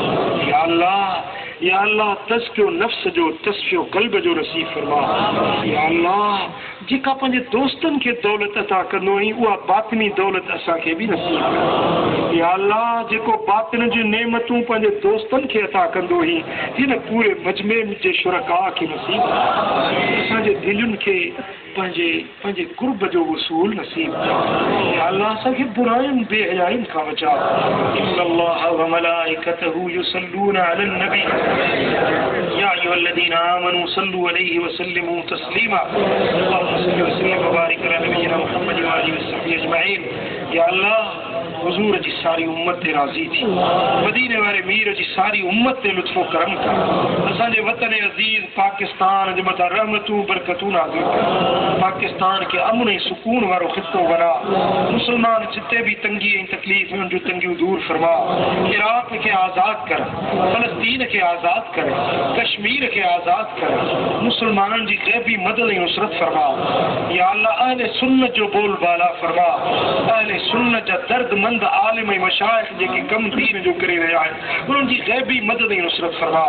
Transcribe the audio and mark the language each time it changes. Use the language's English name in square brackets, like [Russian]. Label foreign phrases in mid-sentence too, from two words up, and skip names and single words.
[Arabic] يا الله [Sindhi] तज़कियो नफ़्स जो तस्फ़ियो क़ल्ब जो नसीब फरमा [Arabic] يا الله [Sindhi] जेका पंहिंजे दोस्तनि खे दौलत अता कंदो ऐं उहा बातिनी दौलत असांखे बि नसीब कर [Arabic] يا الله [Sindhi] जेको बातिन जूं नेमतूं पंहिंजे दोस्तनि खे अता कंदो हुई हिन पूरे मजमे जे शुरका खे नसीब असांजे दिलुनि खे पंहिंजे कुर्ब जो वसूल नसीब या अल्लाह असांखे बुराइयुनि बेहयाइनि खां बचा [Arabic] إن الله وملائكته يصلون على النبي يا أيها الذين آمنوا صلوا عليه وسلموا تسليما اللهم صل وسلم و بارك على نبينا محمد وآله وصحبه أجمعين يا الله [Sindhi] हुजूर जी सारी उम्मत ते राज़ी थी मदीने वारे मीर जी सारी उम्मत ते लुत्फ़ो करम कर असांजे वतन अज़ीज़ पाकिस्तान जे मथां रहमतूं बरकतूं नाज़िल कर पाकिस्तान खे अमन ऐं सुकून वारो ख़ित्तो बना मुसलमान जिते भी तंगी ऐं तकलीफ़ में उन तंगियूं दूर फरमा इराक़ खे आज़ाद कर फ़लस्तीन खे आज़ाद कर कश्मीर खे आज़ाद कर मुसलमाननि जी ग़ैबी मदद ऐं नुसरत फरमा [Arabic] يا الله [Sindhi] अहले सुन्नत जो बोलबाला फरमा अहले सुन्नत जा दर्दमंद बुलंद आलिम ऐं मशाइख जेके कम दीन जो करे रहिया आहिनि उन्हनि जी ग़ैबी मदद ऐं नुसरत फरमा।